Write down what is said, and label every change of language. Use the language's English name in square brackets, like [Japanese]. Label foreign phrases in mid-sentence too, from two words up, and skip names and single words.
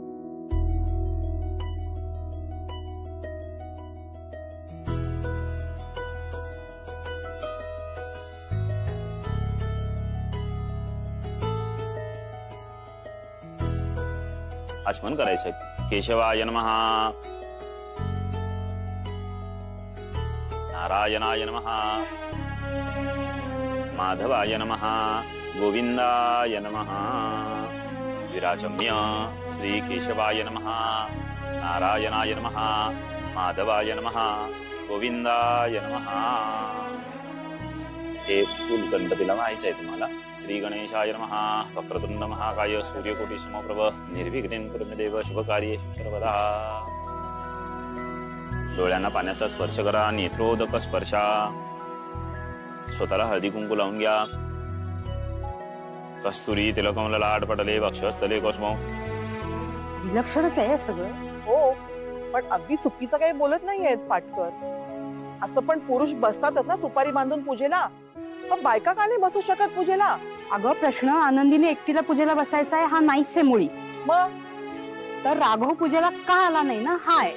[Marathi] आचमन करायचंय. [Sanskrit] केशवाय नमः, नारायणाय नमः, माधवाय नमः, गोविंदाय नमः. विराजम्य श्री केशवाय नमः, नारायणाय नमः, माधवाय नमः, गोविंदाय नमः. [Marathi] हे फुल गणपतीला व्हायचंय तुम्हाला. [Sanskrit] श्री गणेशाय नमः. वक्रतुंड महाकाय सूर्यकोटी समप्रभ निर्विघ्नं कुरु मे देव शुभकार्येषु सर्वदा. [Marathi] डोळ्यांना पाण्याचा स्पर्श करा, [Sanskrit] नेत्रोदक स्पर्शा. [Marathi] स्वतःला हळदी कुंकू लावून घ्या. [Sanskrit] कस्तुरी तिलकम ललाट पटले वक्षस्थले कोस्मो. [Marathi] विलक्षणच आहे सगळं. हो, पण अगदी चुकीचं काही बोलत नाहीयेत पाटकर. असं पण पुरुष बसतातच ना सुपारी बांधून पूजेला, पण बायका का नाही बसू शकत पूजेला? अगं, प्रश्न आनंदीने एकटीला पूजेला बसायचा आहे हा नाहीच आहे मुळी. मग तर राघव पूजेला का आला नाही ना, हाय.